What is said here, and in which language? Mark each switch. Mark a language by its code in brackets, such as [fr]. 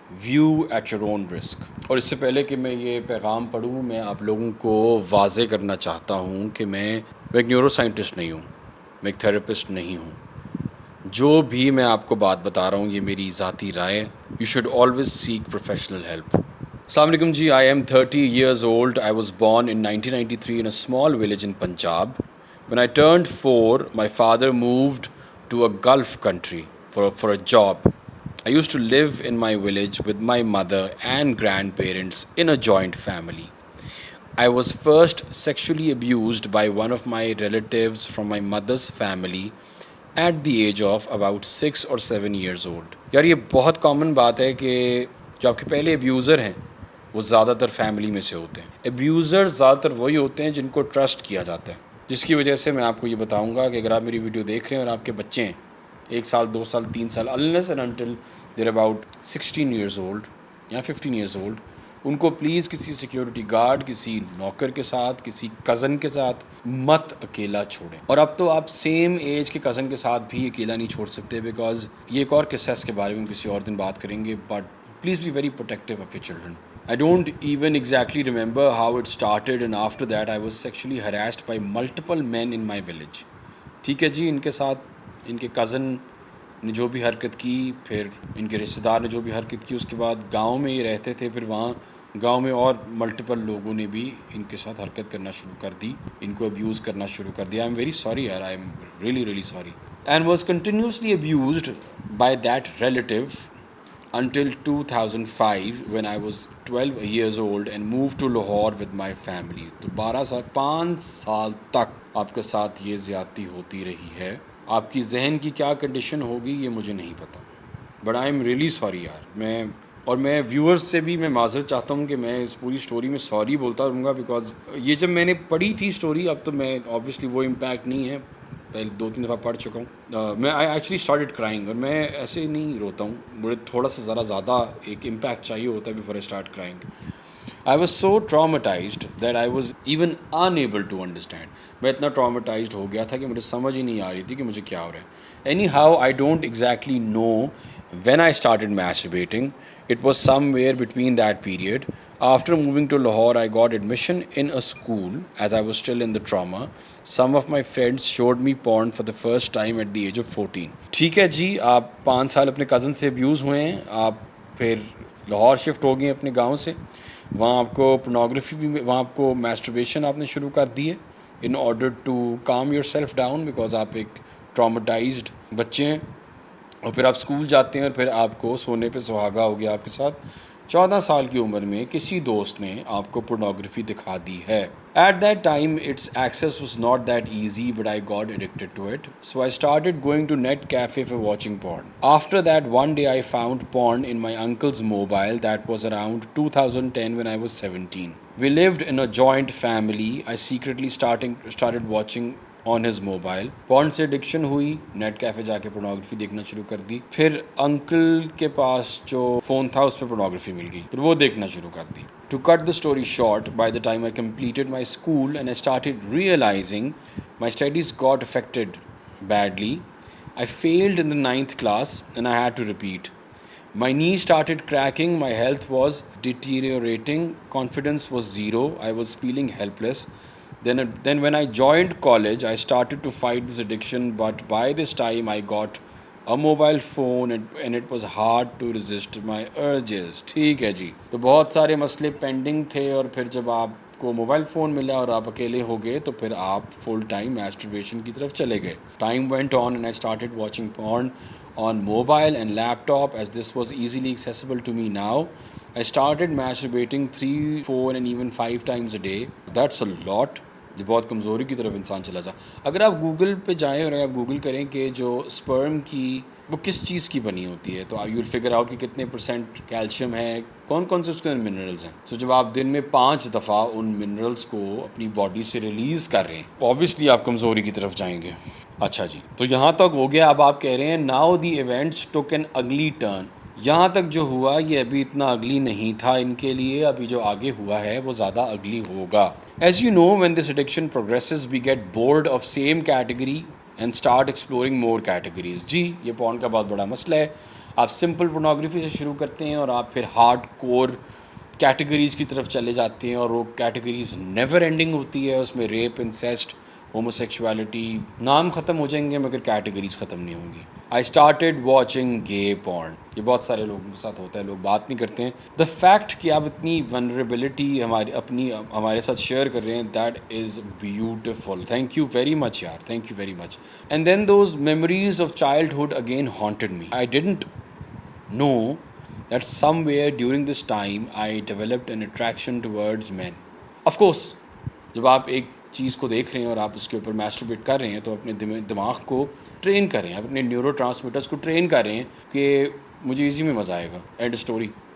[en] View at your own risk. [ur] اور اس سے پہلے کہ میں یہ پیغام پڑھوں، میں آپ لوگوں کو واضح کرنا چاہتا ہوں کہ میں ایک نیورو سائنٹسٹ نہیں ہوں، میں ایک تھراپسٹ نہیں ہوں. جو بھی میں آپ کو بات بتا رہا ہوں یہ میری ذاتی رائے. [en] You should always seek professional help. [ur] السلام علیکم جی. [en] I am 30 years old. I was born in 1993 in a small village in Punjab. When I turned 4, my father moved to a Gulf country for a job. I used to live in my village with my mother and grandparents in a joint family. I was first sexually abused by one of my relatives from my mother's family at the age of about 6 or 7 years old. [ur] یار یہ بہت common بات ہے کہ جو آپ کے پہلے ابیوزر ہیں وہ زیادہ تر فیملی میں سے ہوتے ہیں. ابیوزر زیادہ تر وہی ہوتے ہیں جن کو ٹرسٹ کیا جاتا ہے, جس کی وجہ سے میں آپ کو یہ بتاؤں گا کہ اگر آپ میری ویڈیو دیکھ رہے ہیں اور آپ کے بچے ہیں 1 سال 2 سال 3 سال, [en] unless and until they're about 16 years old [ur] یا [en] 15 years old, [ur] ان کو پلیز کسی سیکیورٹی گارڈ, کسی نوکر کے ساتھ, کسی کزن کے ساتھ مت اکیلا چھوڑیں. اور اب تو آپ سیم ایج کے کزن کے ساتھ بھی اکیلا نہیں چھوڑ سکتے, بیکاز یہ ایک اور قصہ اس کے بارے میں کسی اور دن بات کریں گے, [en] But please be very protective of your children. I don't even exactly remember how it started, and after that I was sexually harassed by multiple men in my village. [ur] ٹھیک ہے جی, ان کے ساتھ ان کے کزن نے جو بھی حرکت کی, پھر ان کے رشتہ دار نے جو بھی حرکت کی, اس کے بعد گاؤں میں یہ رہتے تھے, پھر وہاں گاؤں میں اور ملٹیپل لوگوں نے بھی ان کے ساتھ حرکت کرنا شروع کر دی, ان کو ابیوز کرنا شروع کر دیا. [en] I am very sorry یار, I am really sorry. And was continuously abused by that relative until 2005 when I was 12 years old and moved to Lahore with my family. [ur] تو 5 سال تک آپ کے ساتھ یہ زیادتی ہوتی رہی ہے. آپ کی ذہن کی کیا کنڈیشن ہوگی یہ مجھے نہیں پتا, [en] but I am really sorry [ur] یار. میں ویورز سے بھی میں معذرت چاہتا ہوں کہ میں اس پوری اسٹوری میں سوری بولتا رہوں گا, بیکاز یہ جب میں نے پڑھی تھی اسٹوری, اب تو میں آبویسلی وہ امپیکٹ نہیں ہے, پہلے 2-3 دفعہ پڑھ چکا ہوں. میں [en] I actually started crying, [ur] اور میں ایسے نہیں روتا ہوں, مجھے تھوڑا سا ذرا زیادہ ایک امپیکٹ چاہیے ہوتا ہے [en] Before I start crying. I was so traumatized that I was even unable to understand. [ur] میں اتنا ٹراماٹائزڈ ہو گیا تھا کہ مجھے سمجھ ہی نہیں آ رہی تھی کہ مجھے کیا ہو رہا ہے. [en] Anyhow, I don't exactly know when I started masturbating. It was somewhere between that period. After moving to Lahore, I got admission in a school as I was still in the trauma. Some of my friends showed me porn for the first time at the age of 14. [ur] ٹھیک ہے جی, آپ 5 سال اپنے cousin سے abuse ہوئے ہیں, آپ پھر لاہور شفٹ ہو گئے ہیں اپنے گاؤں سے, وہاں آپ کو پورنوگرافی بھی, وہاں آپ کو میسٹربیشن آپ نے شروع کر دی ہے [en] in order to calm yourself down, [ur] because آپ ایک ٹراماٹائزڈ بچے ہیں. اور پھر آپ اسکول جاتے ہیں, اور پھر آپ کو سونے پہ سہاگا ہو گیا آپ کے ساتھ. 14 سال کی عمر میں کسی دوست نے آپ کو پورنوگرافی دکھا دی ہے. [en] At that time, its access was not that easy, but I got addicted to it. So I started going to net cafe for watching porn. After that, one day I found porn in my uncle's mobile. That was around 2010 when I was 17. We lived in a joint family. I secretly started watching on his mobile. [ur] پورن سے addiction ہوئی, net cafe جا کے pornography دیکھنا شروع کر دی. پھر uncle کے پاس جو فون تھا اس پہ پورنوگرافی مل گئی, پھر وہ دیکھنا شروع کر دی. [en] To cut the story short, by the time I completed my school and I started realizing my studies got affected badly, I failed in the 9th class and I had to repeat. My knees started cracking, my health was deteriorating, confidence was zero, I was feeling helpless. Then when I joined college, I started to fight this addiction, but by this time I got a mobile phone and it was hard to resist my urges. [ur] ٹھیک ہے جی, تو بہت سارے مسئلے pending تھے, اور پھر جب آپ کو موبائل فون ملا اور آپ اکیلے ہو گئے تو پھر آپ فل ٹائم میسٹربیشن کی طرف چلے گئے. [en] Time went on and I started watching porn on mobile and laptop as this was easily accessible to me now. I started masturbating 3, 4 and even 5 times a day. That's a lot. [ur] یہ بہت کمزوری کی طرف انسان چلا جا. اگر آپ گوگل پہ جائیں اور اگر آپ گوگل کریں کہ جو اسپرم کی وہ کس چیز کی بنی ہوتی ہے, تو [en] you will figure out [ur] کہ کتنے % کیلشیم ہے, کون کون سے اس کے اندر منرلز ہیں. سو جب آپ دن میں 5 دفعہ ان منرلز کو اپنی باڈی سے ریلیز کر رہے ہیں, اوبیسلی آپ کمزوری کی طرف جائیں گے. اچھا جی, تو یہاں تک ہو گیا. اب آپ کہہ رہے ہیں [en] Now the events took an ugly turn. [ur] یہاں تک جو ہوا یہ ابھی اتنا اگلی نہیں تھا ان کے لیے, ابھی جو آگے ہوا ہے وہ زیادہ اگلی ہوگا. [en] As you know, when this addiction progresses, we get bored of same category and start exploring more categories. [ur] جی, یہ پورن کا بہت بڑا مسئلہ ہے. آپ سمپل پورنوگرافی سے شروع کرتے ہیں اور آپ پھر ہارڈ کور کیٹیگریز کی طرف چلے جاتے ہیں, اور وہ کیٹیگریز نیور اینڈنگ ہوتی ہے. اس میں ریپ, انسیسٹ, ہومو سیکشوالٹی, نام ختم ہو جائیں گے مگر کیٹیگریز ختم نہیں ہوں گی. [en] I started watching gay porn. [ur] یہ بہت سارے لوگوں کے ساتھ ہوتا ہے, لوگ بات نہیں کرتے ہیں. دا فیکٹ کہ آپ اتنی ونریبلٹی ہمارے ساتھ شیئر کر رہے ہیں, [en] That is beautiful. Thank you very much یار, thank you very much. And then those memories of childhood again haunted me. I didn't know that somewhere during this time I developed an attraction towards men. [ur] Of course جب آپ ایک چیز کو دیکھ رہے ہیں اور آپ اس کے اوپر میسٹربیٹ کر رہے ہیں تو اپنے دماغ کو ٹرین کر رہے ہیں, اپنے نیورو ٹرانسمیٹرس کو ٹرین کر رہے ہیں کہ مجھے اسی میں مزہ آئے گا, اینڈ اسٹوری.